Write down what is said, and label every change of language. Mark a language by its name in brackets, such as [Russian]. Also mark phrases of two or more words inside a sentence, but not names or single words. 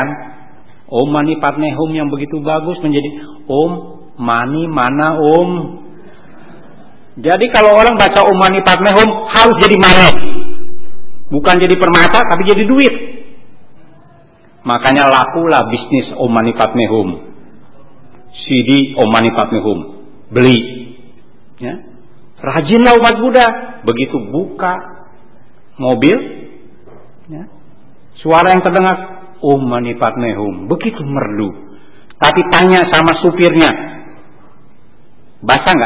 [Sanskrit] Om Mani Padme Hum [Indonesian] yang begitu bagus menjadi [Sanskrit] Om Mani [Indonesian] mana Om. Jadi kalau orang baca [Sanskrit] Om Mani Padme Hum [Indonesian] harus jadi mani. Bukan jadi permata, tapi jadi duit. Makanya lakulah bisnis [Sanskrit] Om Mani Padme Hum, [Indonesian] CD [Sanskrit] Om Mani Padme Hum. [Indonesian] beli. Ya. Rajinlah umat Buddha. Begitu buka mobil, ya, suara yang terdengar [Sanskrit] Om Mani Padme Hum, [Indonesian] begitu merdu. Tapi tanya sama supirnya, basah nggak?